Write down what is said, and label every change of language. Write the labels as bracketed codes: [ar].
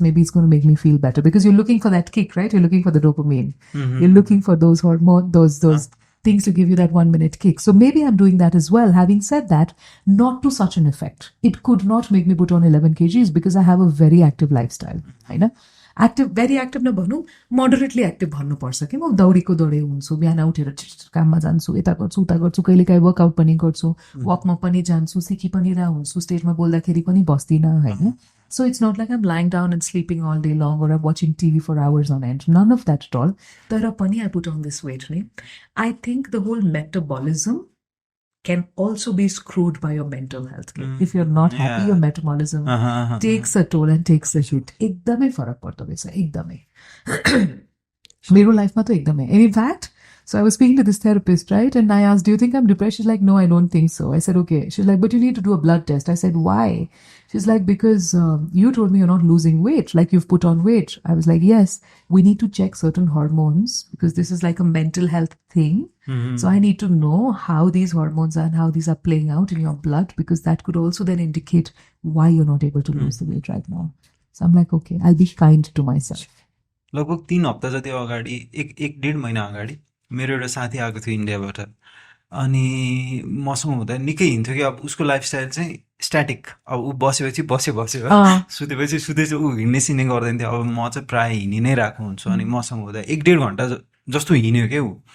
[en] Maybe it's going to make me feel better. Because you're looking for that kick, right? You're looking for the dopamine. You're looking for those hormones, those things to give you that 1 minute kick. So maybe I'm doing that as well. Having said that, not to such an effect. It could not make me put on 11 kgs because I have a very active lifestyle. Right? Active, very active [ne] na bhanu, moderately active भन्नु पर्छ कि म दौडीको दौडे हुन्छु बिहान उठेर काममा जान्छु यता गर्छु उता गर्छु कहिलेकाहीँ वर्कआउट पनि गर्छु वकमा पनि जान्छु सिकी पनि रहा हुन्छु स्टेजमा बोल्दाखेरि पनि बस्दिनँ हैन [en] So it's not like I'm lying down and sleeping all day long or I'm watching TV for hours on end. None of that at all. [ne] Tara pani [en] I put on this weight. I think the whole metabolism can also be screwed by your mental health. If you're not happy, your metabolism takes a toll and takes a hit. [ne] Ekdamai farak pardo रहेछ ekdamai. मेरो लाइफमा त एकदमै. [en] And in fact, so I was speaking to this therapist, right? And I asked, do you think I'm depressed? She's like, no, I don't think so. I said, okay. She's like, but you need to do a blood test. I said, why? She's like, because you told me you're not losing weight, like you've put on weight. I was like, yes, we need to check certain hormones because this is like a mental health thing. So I need to know how these hormones are and how these are playing out in your blood because that could also then indicate why you're not able to lose the weight right now. So I'm like, okay, I'll be kind to myself. [ne] लगभग 3 हप्ता जति अगाडि एक डेढ महिना अगाडि मेरो एउटा साथी आएको थियो इन्डियाबाट अनि मसँग हुँदा निकै हिँड्थ्यो कि अब उसको लाइफस्टाइल चाहिँ स्ट्याटिक अब ऊ बसेपछि बस्यो सुतेपछि सुतेछ ऊ हिँड्ने सिने गर्दैन थियो अब म चाहिँ प्रायः हिँडि नै रहेको हुन्छु अनि मसँग हुँदा 1-1.5 घन्टा जस्तो हिँड्यो क्या ऊ